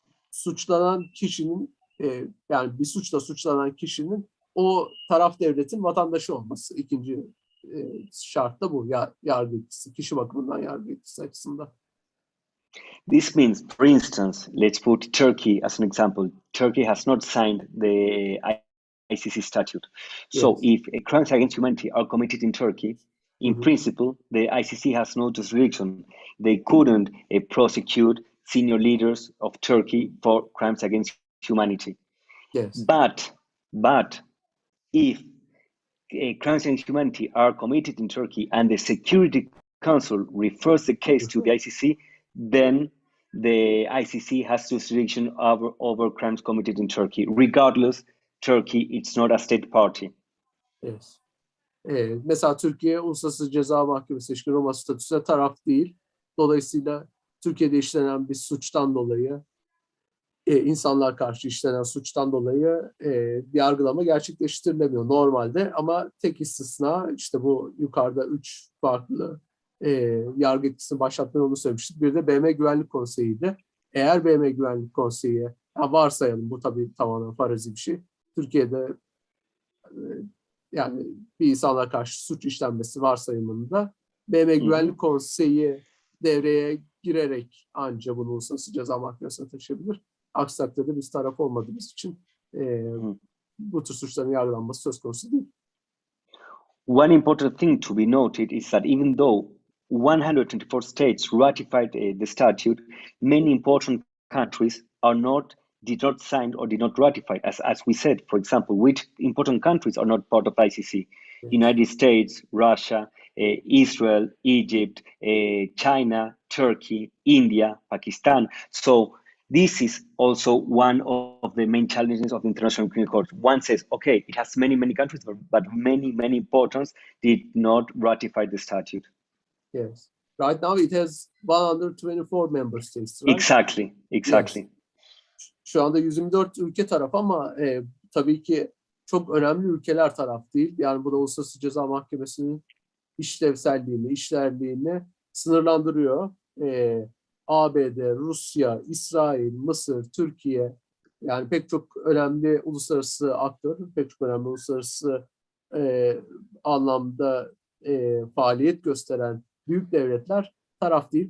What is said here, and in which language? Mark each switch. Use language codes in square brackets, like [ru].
[tr] suçlanan kişinin yani bir suçla suçlanan kişinin o taraf devletin vatandaşı olması. İkinci şart da bu. Yargı etkisi, kişi bakımından yargı etkisi açısından. [en] This means, for instance, let's put Turkey as an example. Turkey has not signed the ICC statute. So if crimes against humanity are committed in Turkey, in principle, the ICC has no jurisdiction. They couldn't prosecute senior leaders of Turkey for crimes against humanity. Yes. But if crimes against humanity are committed in Turkey and the Security Council refers the case to the ICC, then the ICC has jurisdiction over crimes committed in Turkey. Regardless, Turkey, it's not a state party. Yes. Mesela Türkiye Uluslararası Ceza Mahkemesi ilişkin Roma statüsüne taraf değil. Dolayısıyla Türkiye'de işlenen bir suçtan dolayı, insanlar karşı işlenen suçtan dolayı yargılama gerçekleştirilemiyor normalde. Ama tek istisna işte bu yukarıda 3 farklı yargı etkisini başlatma yolunu söylemiştik. Bir de BM Güvenlik Konseyi'ydi. Eğer BM Güvenlik Konseyi, varsayalım bu tabii tamamen farazi bir şey. Türkiye'de yani bir insanlara karşı suç işlenmesi varsayımında BM Güvenlik Konseyi devreye girerek anca bunu Uluslararası Ceza Mahkemesi'ne taşıyabilir. Aksi takdirde biz taraf olmadığımız için bu tür suçların yargılanması söz konusu değil. One important thing to be noted is that even though 124 states ratified the statute, many important countries did not sign or did not ratify. As we said, for example, which important countries are not part of ICC? Yes. United States, Russia, Israel, Egypt, China, Turkey, India, Pakistan. So this is also one of the main challenges of the International Criminal Court. One says, okay, it has many countries, but many importance did not ratify the statute. Yes. Right now it has 124 member states, right? Exactly. Yes. [tr] Şu anda 124 ülke taraf ama tabii ki çok önemli ülkeler taraf değil. Yani bu da Uluslararası Ceza Mahkemesi'nin işlevselliğini, işlerliğini sınırlandırıyor. ABD, Rusya, İsrail, Mısır, Türkiye, yani pek çok önemli uluslararası aktör, pek çok önemli uluslararası anlamda faaliyet gösteren büyük devletler taraf değil.